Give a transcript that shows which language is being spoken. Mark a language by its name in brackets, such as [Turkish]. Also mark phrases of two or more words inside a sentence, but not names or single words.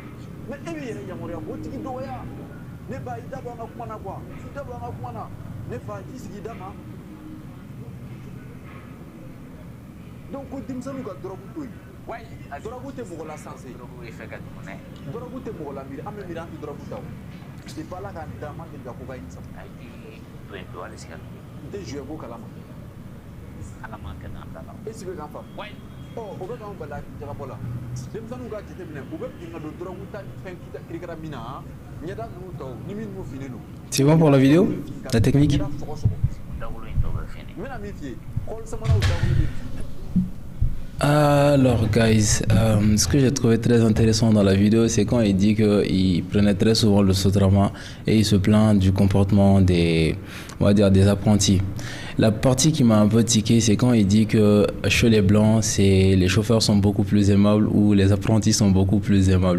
[Bambara] Mais e b'i yɛrɛ yamaruya k'o tigi dɔgɔya. Ne ba, i da bɔ an ka kuma na quoi, i da bɔ an ka kuma na. Ne fa, i sigi i da ma. Donc ko denmisɛnninw ka drogue to yen. Drogue tɛ mɔgɔ la sensé. Drogue tɛ mɔgɔ la miiri, an bɛ miiri an tɛ drogue ta o. [French] C'est pas là [Bambara] k'an da, an ma deli ka cocaïne san. N tɛ jouer ko kalama. [French] Est-ce que [Bambara] k'an faamu? O bɛ k'anw bali jagabɔ la. Denmisɛnninw ka jateminɛ, u bɛ bin ka don drogue ta fɛn kirikara min na, ɲɛda ninnu tɔw ni min n'u finen don. [French] C'est bon pour la vidéo? La technique? [Bambara] N bɛna min f'i ye, kɔɔri samanaw dawolo bɛ bin. [French] Alors guys, ce que j'ai trouvé très intéressant dans la vidéo, c'est quand il dit qu'il prenait très souvent le Sotrama et il se plaint du comportement des apprentis. La partie qui m'a un peu tiqué, c'est quand il dit que chez les blancs, les chauffeurs sont beaucoup plus aimables ou les apprentis sont beaucoup plus aimables.